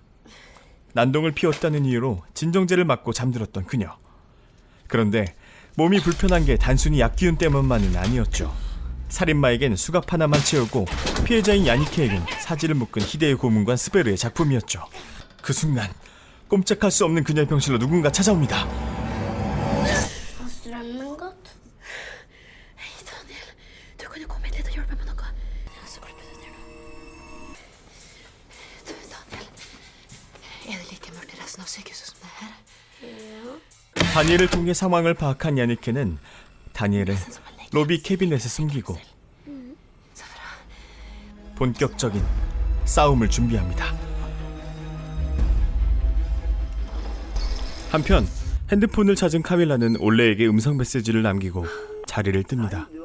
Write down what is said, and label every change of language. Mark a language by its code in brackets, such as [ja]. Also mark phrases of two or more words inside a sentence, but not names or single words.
[ko] 난동을 피웠다는 이유로 진정제를 맞고 잠들었던 그녀. 그런데 몸이 불편한 게 단순히 약기운 때문만은 아니었죠. 살인마에겐 수갑 하나만 채우고 피해자인 야니케에겐 사지를 묶은 히데의 고문관 스베르의 작품이었죠. 그 순간 꼼짝할 수 없는 그녀의 병실로 누군가 찾아옵니다. [no] Har strømmen gått? Hei, Daniel. Du kan jo komme hit litt og hjelpe meg med noe. Så klipper du det nå. Du, Daniel. Er det like mørkt i resten av sykehuset som det her? Ja. [ko] 다니엘을 통해 상황을 파악한 야니케는 다니엘을 로비 캐비넷에 숨기고 본격적인 싸움을 준비합니다. 한편 핸드폰을 찾은 카밀라는 올레에게 음성 메시지를 남기고 자리를 뜹니다.